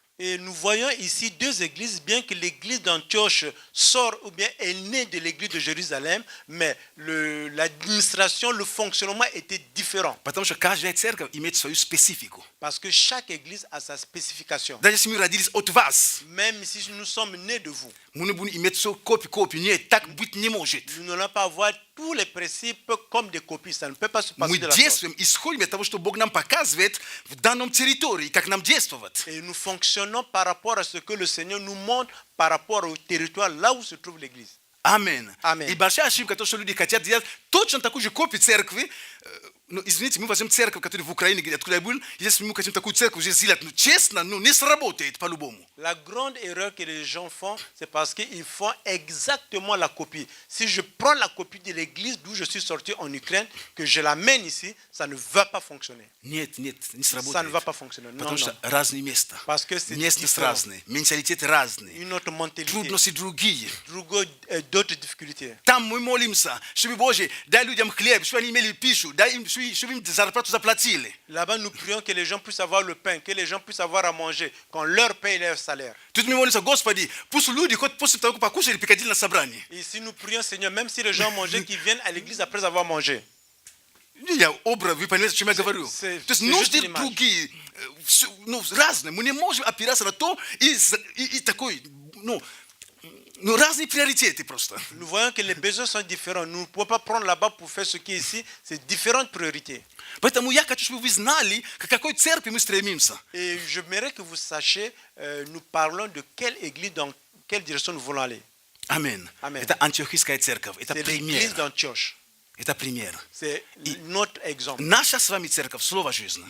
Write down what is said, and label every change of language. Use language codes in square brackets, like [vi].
[fr] Et nous voyons ici deux églises, bien que l'église d'Antioche sort ou bien est née de l'église de Jérusalem, mais l'administration, le fonctionnement était différent. [ru] Потому что каждая церковь имеет свою специфику. [fr] Parce que chaque église a sa spécification. [ru] Даже если мы родились от вас, [fr] Même si nous sommes nés de vous, [ru] мы не будем иметь все копию. Нет, так быть не может. [fr] nous n'allons pas avoir tous les principes comme des copies. Ça ne peut pas se passer [ru] Мы [fr] de la sorte. [ru] действуем, исходим от того, что Бог нам показывает в данном территории, как нам действовать. [fr] Et nous fonctionnons par rapport à ce que le Seigneur nous montre par rapport au territoire là où se trouve l'église. [ru] Амин. [fr] Amen. [ru] И большая ошибка, то, что люди хотят делать точно такую же копию церкви. Ну, извините, мы возьмем церковь, которая в Украине, откуда я был, если мы хотим такую церковь уже сделать, ну, честно, ну, не сработает по-любому. [fr] La grande erreur que les gens font, c'est parce qu'ils font exactement la copie. Si je prends la copie de l'église d'où je suis sorti en Ukraine, que je l'amène ici, ça ne va pas fonctionner. [ru] Нет, не [fr] Ça ne [ru] сработает. [fr] va pas fonctionner. Non, [ru] Потому что [fr] non. [ru] разные места. [fr] Parce que c'est [ru] Местность [fr] différent. [ru] разные, менталитет разный, [fr] Une autre mentalité, [ru] трудности другие. [fr] d'autres difficultés. [ru] Там мы молимся, чтобы, Боже, дай людям хлеб, чтобы они имели пищу, дай им, чтобы им зарплату заплатили. [fr] Là-bas, nous prions que les gens puissent avoir le pain, que les gens puissent avoir à manger, qu'on leur paye leur salaire. [ru] Тут мы молимся, Господи, пусть люди хоть после того, как покушали, приходили на собрание. [fr] Et si nous prions, Seigneur, même si les gens mangeaient, qu'ils viennent à l'église après avoir mangé. [ru] Я образ, вы понимаете, о чем я говорю? [fr] c'est [ru] То есть нужды [fr] l'image. [ru] другие, ну, разные. Мы не можем опираться на то и такой, ну, разные приоритеты просто. [fr] Nous voyons que les besoins sont différents. Nous ne pouvons pas prendre là-bas pour faire ce qui est ici. C'est différentes priorités. [ru] Поэтому я хочу, чтобы вы знали, к какой церкви мы стремимся. [fr] Et j'aimerais que vous sachiez, nous parlons de quelle église, dans quelle direction nous voulons aller. [ru] Амин. [fr] Amen. [ru] Это антиохийская церковь. Это [fr] C'est l'église d'Antioche. [ru] Это пример. [fr] C'est notre exemple. [ru] Наша с вами церковь, Слово жизни.